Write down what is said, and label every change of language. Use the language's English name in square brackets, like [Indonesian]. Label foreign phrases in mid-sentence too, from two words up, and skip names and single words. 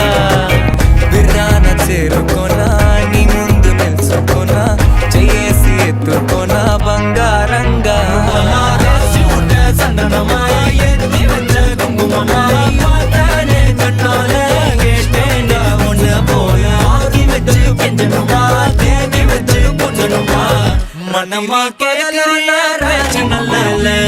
[Telugu] బిర్రాన చేరుకోనా నీ ముందు నిల్చుకోనా చెయ్యేసి ఎత్తుకోనా బంగారంగా [Tamil] சந்தனமா ஏத்தி வச்ச குங்குமமா பார்த்தானே கண்ணால கேட்டேனே உன்னை போல ஆக்கி வச்சு கெஞ்சணுமா தேடி வச்சு கொஞ்சணுமா மனமா கேட்கல பேச்சு நல்லா இல்ல